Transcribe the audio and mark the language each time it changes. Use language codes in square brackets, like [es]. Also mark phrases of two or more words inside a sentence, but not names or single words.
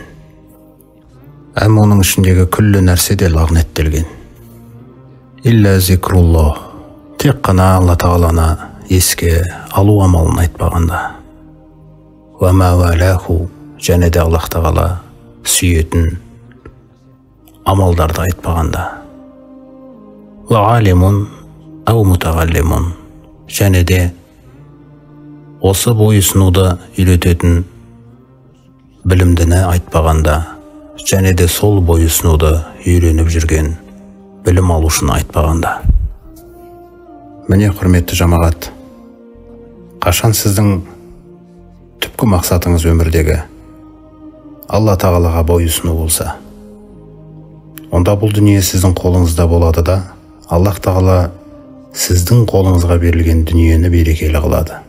[kk] Әм оның ішіндегі күллі нәрсе де лағнеттелген. [ar] إلا ذكر الله, [kk] тек қана Алла Тағаланы еске алу амалын айтпағанда. [ar] وما والاه, [kk] және де Аллах Тағала сүйетін амалдарды айтпағанда. [ar] وعالم أو متعلم, [kk] және де осы бойұсынуды үйрететін білімдіні айтпағанда, және де сол бойұсынуды үйреніп жүрген білім алушыны айтпағанда. Міне, құрметті жамағат, қашан сіздің түпкі мақсатыңыз өмірдегі Алла Тағалаға бойұсыну болса, онда бұл дүние сіздің қолыңызда болады да, Аллах Тағала сіздің қолыңызға берілген дүниені берекелі қылады.